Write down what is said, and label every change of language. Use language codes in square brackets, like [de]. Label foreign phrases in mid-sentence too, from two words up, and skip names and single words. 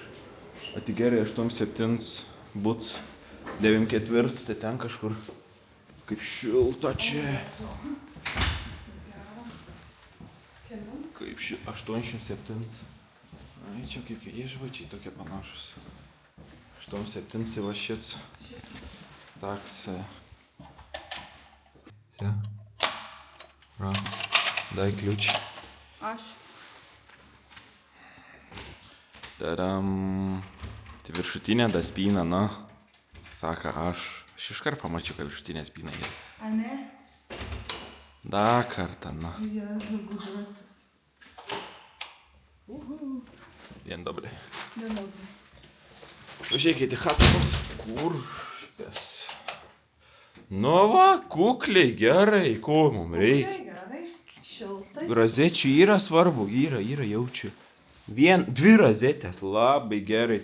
[lt] O tik gerai, 8-7 buts, 9-4, tai ten kažkur. Kaip šilta čia. Kaip 87. Ai, čia kaip viešbučiai tokie panašus. 87 tai va šits. Taks. [ru] Все. Ра. Дай ключ. [lt] Aš. Tadam. Tai viršutinė da spyna, na. Saka aš. Aš iškart pamačiau, kad viršutinė spyna yra. A ne? Da kartą, na. Jėzu, gudruotis. [pl] Dien dobry. Dien dobry. [lt] Pažiūrėkite, chatos. Kur? Nu va, kukliai, gerai, ko mums reikia. Gerai, šiltai. Rozečių yra svarbu, yra, jaučiu. 2 rozetės, labai gerai.